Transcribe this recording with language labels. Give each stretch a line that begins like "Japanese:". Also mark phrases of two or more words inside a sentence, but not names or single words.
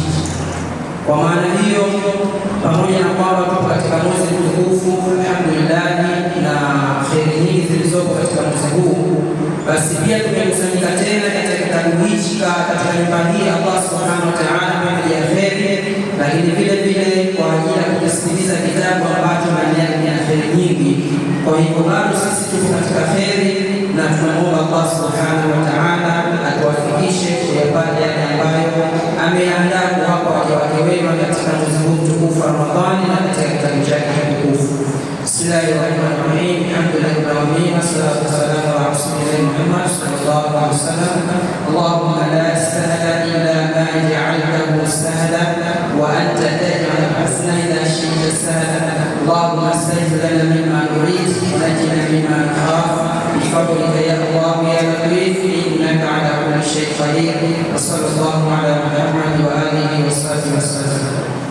Swahili: Kwa maana hiyo, pamoja na kwamba tuko katika mwezi mtukufu alhamdulillah na kheri nyingi zilizopo katika mwezi huu, basi pia tumekusanyika tena katika kitabu hichi katika nyumba hii Allah
Arabic: سبحانه وتعالى
Swahili: pamoja ya kheri, lakini vile vile kwa ajili ya kusikiliza kitabu ambacho ndani yake kina kheri nyingi. Kwa hivyo bado sisi tuko katika kheri na tunaomba Allah
Arabic: سبحانه وتعالى
Swahili: atuwafikishe kuyapata yale ambayo ameandaa kuwapa waja wake wema katika mwezi huu mtukufu wa Ramadhani na katika kitabu chake kitukufu.
Arabic: بسم الله الرحمن الرحيم. الحمد لله رب العالمين والصلاة والسلام على رسول الله محمد صلى الله عليه وسلم. اللهم لا سهل إلا ما جعلته سهلا وأنت تجعل الحزن إذا شئت سهلا. اللهم سهل لنا مما نريد ونجنا مما نخاف بفضلك يا الله يا لطيف إنك على كل شيء قدير. وصلى الله على محمد وآله وصحبه وسلم.